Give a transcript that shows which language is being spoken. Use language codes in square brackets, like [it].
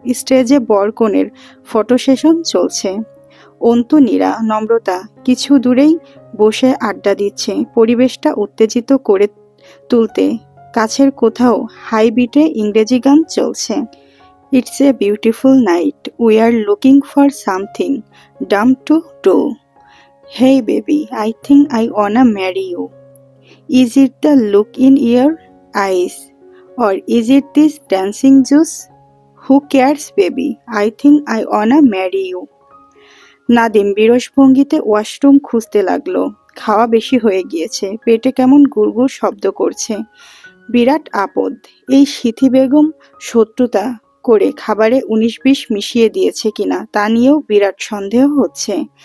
[bn] স্টেজে বর কনের ফটো সেশন চলছে। অন্তু, নীরা, নম্রতা কিছু দূরেই বসে আড্ডা দিচ্ছে। পরিবেশটা উত্তেজিত করে তুলতে কাছের কোথাও হাই বিটে ইংরেজি গান চলছে। [en] It's a beautiful night. We are looking for something dumb to do. Hey baby, I think I wanna marry you. Is it the look in your eyes? Or is it this dancing juice? Who cares baby? I think I wanna marry you. [bn] Nadim বিরস ভঙ্গিতে washroom খুঁজতে লাগলো। খাওয়া বেশি হয়ে গিয়েছে, পেটে কেমন গুড়গুড় শব্দ করছে। বিরাট আপদ। এই সিথি বেগম শত্রুতা করে খাবারে ১৯-২০ মিশিয়ে দিয়েছে কিনা তা নিয়েও বিরাট সন্দেহ হচ্ছে।